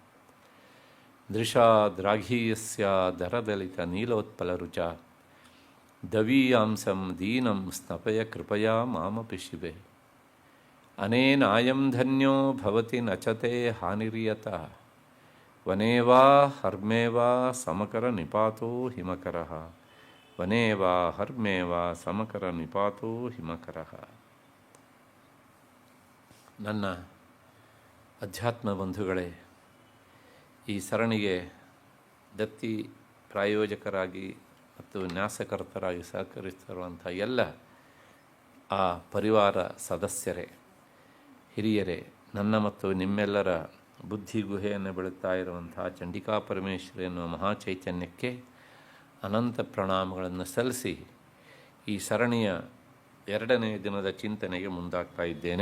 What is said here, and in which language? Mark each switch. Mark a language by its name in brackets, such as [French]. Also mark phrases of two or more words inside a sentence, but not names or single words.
[Sanskrit] ದೃಶಾದ್ರಾಘೀಯಸ್ಯ ದರದಲಿತ ನೀಲೋತ್ಪಲರುಚ ದವೀಯಾಂಸಂ ದೀನಂ ಸ್ನಪಯ ಕೃಪಯಾ ಮಾಮಪಿ ಶಿವೆ. ಅನೇನಾಯಂ ಧನ್ಯೋ ಭವತಿ ನಚತೆ ಹಾನಿರ್ಯತಃ ವನೇ ವಾ ಹರ್ಮೇ ವಾ ಸಮಕರ ನಿಪಾತೋ ಹಿಮಕರಃ ವನೇ ವಾ ಹರ್ಮೇ ವಾ ಸಮಕರ ನಿಪಾತೋ ಹಿಮಕರಃ. [Kannada] ನನ್ನ ಅಧ್ಯಾತ್ಮ ಬಂಧುಗಳೇ, ಈ ಸರಣಿಗೆ ದತ್ತಿ ಪ್ರಾಯೋಜಕರಾಗಿ ಮತ್ತು ನ್ಯಾಸಕರ್ತರಾಗಿ ಸಹಕರಿಸಿರುವಂಥ ಎಲ್ಲ ಆ ಪರಿವಾರ ಸದಸ್ಯರೇ, ಹಿರಿಯರೇ, ನನ್ನ ಮತ್ತು ನಿಮ್ಮೆಲ್ಲರ ಬುದ್ಧಿ ಗುಹೆಯನ್ನು ಬೆಳಗ್ತಾ ಇರುವಂಥ ಚಂಡಿಕಾ ಪರಮೇಶ್ವರಿ ಎನ್ನುವ ಮಹಾಚೈತನ್ಯಕ್ಕೆ ಅನಂತ ಪ್ರಣಾಮಗಳನ್ನು ಸಲ್ಲಿಸಿ ಈ ಸರಣಿಯ 2ನೇ ದಿನದ ಚಿಂತನೆಗೆ ಮುಂದಾಗ್ತಾ ಇದ್ದೇನೆ.